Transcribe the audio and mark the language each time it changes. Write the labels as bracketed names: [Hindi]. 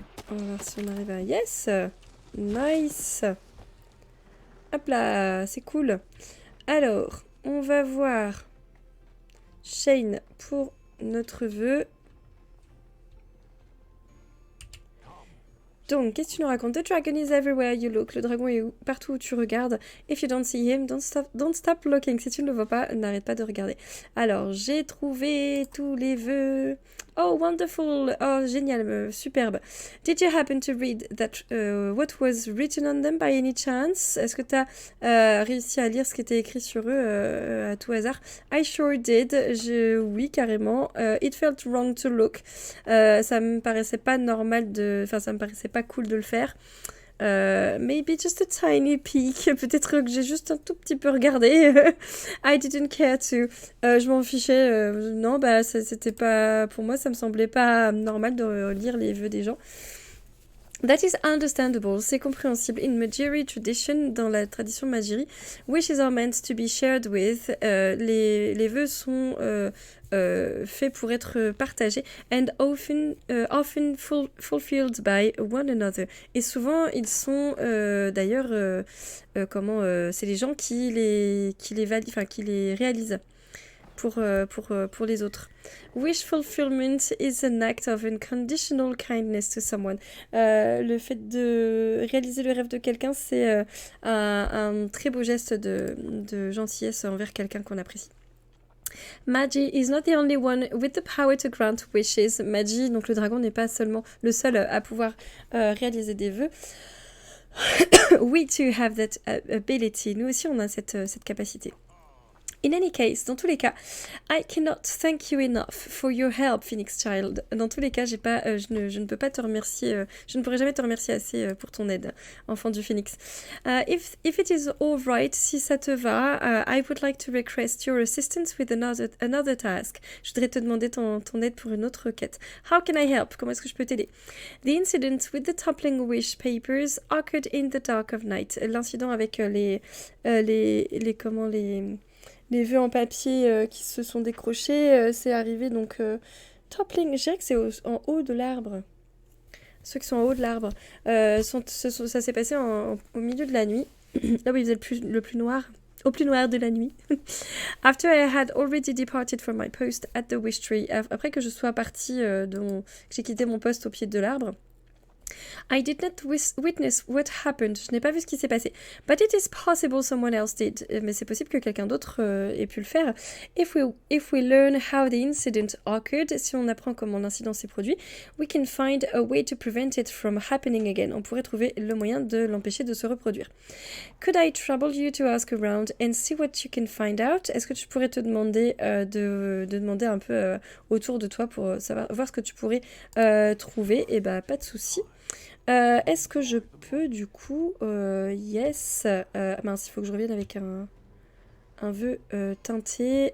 [French] On va voir si on arrive à... [English] Yes! Nice! [French] Hop là, c'est cool. Alors, on va voir Shane pour notre vœu. Donc, qu'est-ce que tu nous racontes? [English] The dragon is everywhere you look. [French] Le dragon est partout où tu regardes. [English] If you don't see him, don't stop looking. [French] Si tu ne le vois pas, n'arrête pas de regarder. Alors, j'ai trouvé tous les vœux. [English] Oh, wonderful! [French] Oh, génial, superbe. [English] Did you happen to read that what was written on them by any chance? [French] Est-ce que tu as réussi à lire ce qui était écrit sur eux à tout hasard? [English] I sure did. [French] Oui, carrément. [English] It felt wrong to look. [French] Ça me paraissait pas normal Enfin, ça me paraissait pas cool de le faire. [English] Maybe just a tiny peek. [French] Peut-être que j'ai juste un tout petit peu regardé. [English] I didn't care to. [French] Je m'en fichais. Non, bah, c'était pas. Pour moi, ça me semblait pas normal de lire les vœux des gens. [English] That is understandable, [French] c'est compréhensible. [English] In Majiri tradition, [French] dans la tradition Majiri, [English] wishes are meant to be shared with. [French] Les vœux sont faits pour être partagés [English] and often fulfilled by one another. [French] Et souvent, ils sont d'ailleurs, c'est les gens qui les réalisent pour les autres. [English] Wish fulfillment is an act of unconditional kindness to someone. [French] Le fait de réaliser le rêve de quelqu'un, c'est un très beau geste de gentillesse envers quelqu'un qu'on apprécie. [English] Magi is not the only one with the power to grant wishes. [French] Magi, donc le dragon, n'est pas seulement le seul à pouvoir réaliser des vœux. [English] We too have that ability. [French] Nous aussi, on a cette capacité. [English] In any case, [French] dans tous les cas, [English] I cannot thank you enough for your help, Phoenix Child. [French] Dans tous les cas, je ne peux pas te remercier, je ne pourrai jamais te remercier assez pour ton aide, enfant du Phoenix. [English] If it is all right, [French] si ça te va, [English] I would like to request your assistance with another task. [French] Je voudrais te demander ton aide pour une autre quête. [English] How can I help? [French] Comment est-ce que je peux t'aider? [English] The incident with the toppling wish papers occurred in the dark of night. [French] L'incident avec les vœux en papier qui se sont décrochés, c'est arrivé donc toppling, je dirais que c'est en haut de l'arbre. Ceux qui sont en haut de l'arbre, ça s'est passé au milieu de la nuit, là où il faisait le plus noir, au plus noir de la nuit. [English] After I had already departed from my post at the wish tree, [French] après que je sois partie, que j'ai quitté mon poste au pied de l'arbre. [English] I did not witness what happened. [French] Je n'ai pas vu ce qui s'est passé. [English] But it is possible someone else did. [French] Mais c'est possible que quelqu'un d'autre ait pu le faire. [English] If we learn how the incident occurred, [French] si on apprend comment l'incident s'est produit, [English] we can find a way to prevent it from happening again. [French] On pourrait trouver le moyen de l'empêcher de se reproduire. [English] Could I trouble you to ask around and see what you can find out? [French] Est-ce que tu pourrais te demander de demander un peu autour de toi pour voir ce que tu pourrais trouver? Et bah pas de souci. Est-ce que je peux du coup yes, mince, il faut que je revienne avec un vœu teinté.